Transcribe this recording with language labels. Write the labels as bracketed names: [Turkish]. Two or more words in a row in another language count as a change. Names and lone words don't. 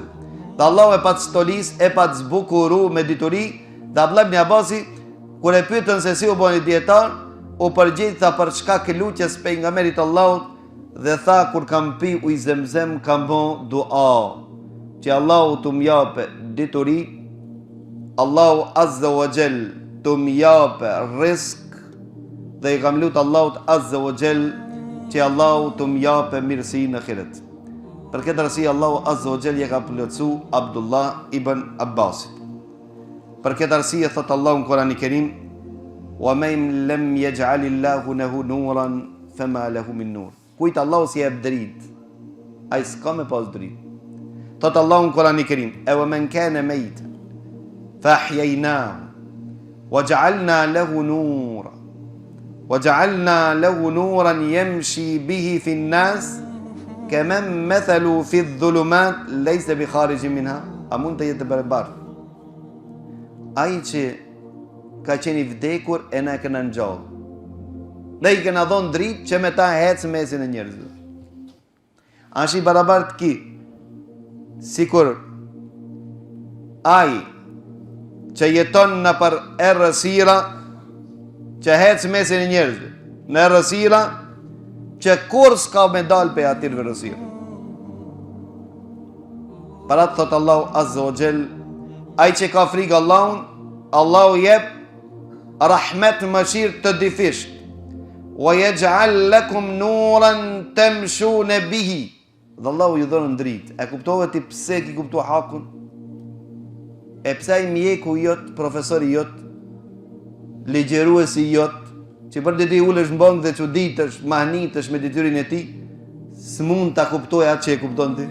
[Albanian] Dhe Allahu e pat stolis, e pat zbukuru me dituri, dhe Abdullah ibn Abbasi kur e pyetën se si u bën dietar, u përgjigj tha për çka ke lutjes pejgamberit Allahut dhe tha kur kam pi ujë Zemzem kam bën dua që Allahu të më jape dituri, Allahu [Arabic] عز وجل [Albanian] të më jape rizq, dhe i kam lutë Allahut [Arabic] عز وجل [Albanian] që Allahu të më jape mirësi në ahiret. Për këtë arsye Allahu [Arabic] عز وجل [Albanian] ja ka plotësu Abdullah ibn Abbasit. Për këtë arsye thot Allahu në Kur'anin e Kerim: [Arabic] "ومن لم يجعل الله له نورا فما له من نور." [Albanian] Kujt Allahu si jep dritë, ai s'ka me pas dritë. Thot Allahu në Kur'anin e Kerim: [Arabic] "أو من كان ميتا فأحييناه وجعلنا له نورا وجعلنا له نورا يمشي به في الناس كمن مثل في الظلمات ليس بخارج منها." [Albanian] A mund të jetë barabartë? Ai që ka qenë i vdekur e na kena ngjall. Ne i kena dhënë dritë që me ta hecë mesin e njerëzve. Ash i barabartë ki, sikur ai që jeton në për errësira, që hecë mesin e njerëzve, në errësira që kur s'ka me dalë pe atyre errësira. Para të thotë Allahu [Arabic] عز وجل, [Albanian] ai që ka frikë Allahun, Allahu jep rahmet mëshirë të difisht. [Arabic] ويجعل لكم نورا تمشون به. [Albanian] Dhe Allahu ju dhon dritë. E kuptove ti pse ki kuptua hakun? E pse ai mjeku jot, profesori jot, ligjeruesi jot, që për të ulesh mbong dhe çuditësh, mahnitësh me detyrin e tij, s'mund ta kuptoj atë që e kupton ti.